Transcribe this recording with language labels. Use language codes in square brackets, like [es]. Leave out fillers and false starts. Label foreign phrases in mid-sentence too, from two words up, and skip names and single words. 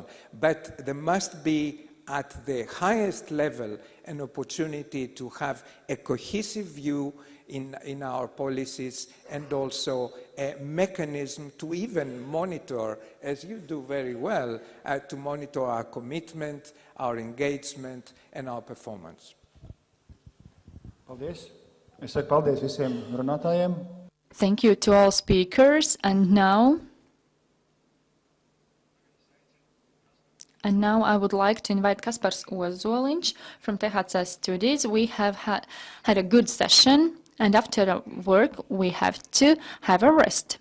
[en] But there must be at the highest level an opportunity to have a cohesive view in our policies, and also a mechanism to even monitor, as you do very well, to monitor our commitment, our engagement, and our performance. [lv] Paldies. Es saku paldies visiem runātājiem. [en] Thank you to all speakers, and now I would like to invite Kaspars Ozoliņš from THC Studies. We have had a good session, and after work we have to have a rest.